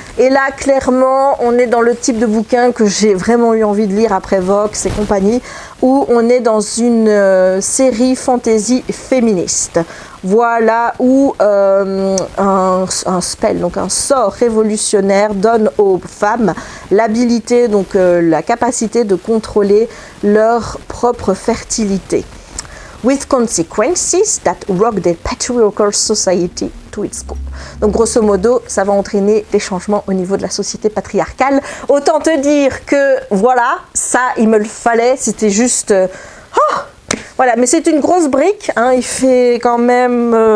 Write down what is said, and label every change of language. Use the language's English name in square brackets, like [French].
[French] Et là, clairement, on est dans le type de bouquin que j'ai vraiment eu envie de lire après Vox et compagnie, où on est dans une série fantasy féministe. Voilà, où un spell, donc un sort révolutionnaire, donne aux femmes l'habilité, donc la capacité de contrôler leur propre fertilité. [English] With consequences that rock the patriarchal society to its core. [French] Donc grosso modo, ça va entraîner des changements au niveau de la société patriarcale. Autant te dire que voilà, ça il me le fallait, c'était juste... Voilà, mais c'est une grosse brique, hein, il fait quand même...